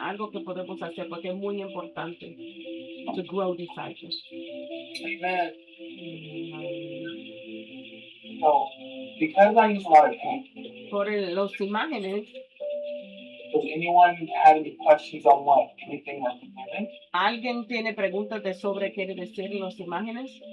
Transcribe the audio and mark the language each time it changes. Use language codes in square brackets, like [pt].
[es] Algo que podemos hacer porque es muy importante [en] to grow disciples. Amen. So, because I use a lot of paint, [es] Por los imágenes, [en] does anyone have any questions on what anything that's given? [es] ¿alguien tiene preguntas de sobre qué quiere decir los imágenes?